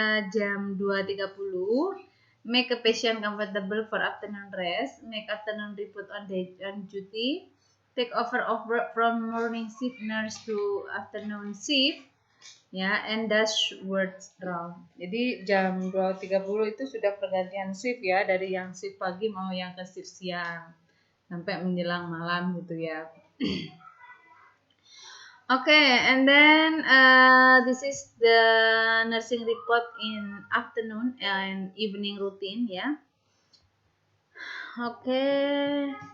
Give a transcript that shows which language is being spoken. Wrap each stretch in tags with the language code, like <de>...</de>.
<en>Jam 2.30 make a patient comfortable for afternoon rest, make afternoon report on duty, take over of work from morning shift nurse to afternoon shift, ya, and dash words round.</en> <id>Jadi jam 2.30 itu sudah pergantian shift ya, dari yang shift pagi mau yang ke shift siang sampai menjelang malam gitu ya.</id> <en>Okay, and then this is the nursing report in afternoon and evening routine ya. Okay.</en>